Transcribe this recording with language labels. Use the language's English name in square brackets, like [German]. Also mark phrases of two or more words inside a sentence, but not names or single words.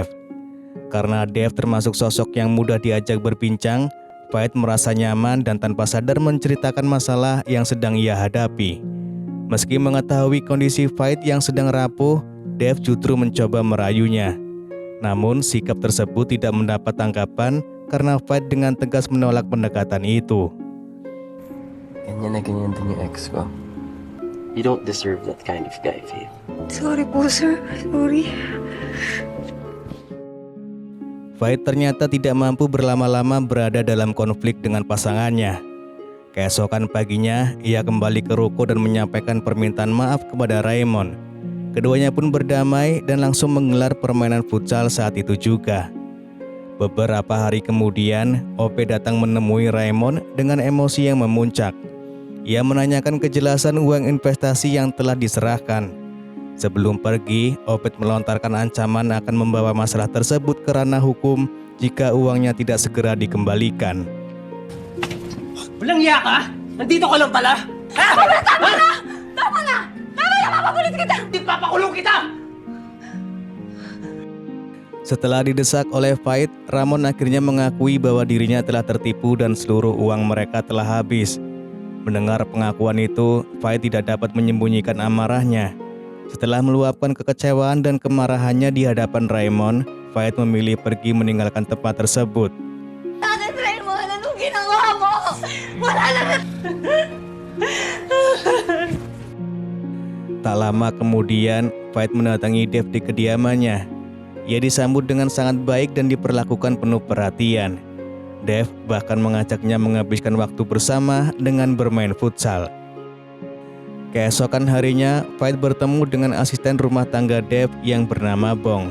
[Indonesian] Karena Dev termasuk sosok yang mudah diajak berbincang, Faith merasa nyaman dan tanpa sadar menceritakan masalah yang sedang ia hadapi. Meski mengetahui kondisi Faith yang sedang rapuh, Dev justru mencoba merayunya. Namun sikap tersebut tidak mendapat tanggapan karena Faith dengan tegas menolak pendekatan itu. [Filipino] Ganyan na ganyan din yung ex ko. [English] You don't deserve that kind of guy, Faith. Sorry po, sir. Sorry. [Indonesian] Faith ternyata tidak mampu berlama-lama berada dalam konflik dengan pasangannya. Keesokan paginya, ia kembali ke ruko dan menyampaikan permintaan maaf kepada Raymond. Keduanya pun berdamai dan langsung menggelar permainan futsal saat itu juga. Beberapa hari kemudian, Obed datang menemui Raymond dengan emosi yang memuncak. Ia menanyakan kejelasan uang investasi yang telah diserahkan. Sebelum pergi, Obed melontarkan ancaman akan membawa masalah tersebut ke ranah hukum jika uangnya tidak segera dikembalikan. [Filipino] Walang iya ka? Nandito ka lang pala? Ha? Tama na! Mamaya papakulit kita! Papakulong kita! [Indonesian] Setelah didesak oleh Faith, Ramon akhirnya mengakui bahwa dirinya telah tertipu dan seluruh uang mereka telah habis. Mendengar pengakuan itu, Faith tidak dapat menyembunyikan amarahnya. Setelah meluapkan kekecewaan dan kemarahannya di hadapan Raymond, Faith memilih pergi meninggalkan tempat tersebut. [Filipino] Bakit, Raymond? Anong ginawa mo? Wala na! [Indonesian] Tak lama kemudian, Vahid mendatangi Dev di kediamannya. Ia disambut dengan sangat baik dan diperlakukan penuh perhatian. Dev bahkan mengajaknya menghabiskan waktu bersama dengan bermain futsal. Keesokan harinya, Vahid bertemu dengan asisten rumah tangga Dev yang bernama Bong.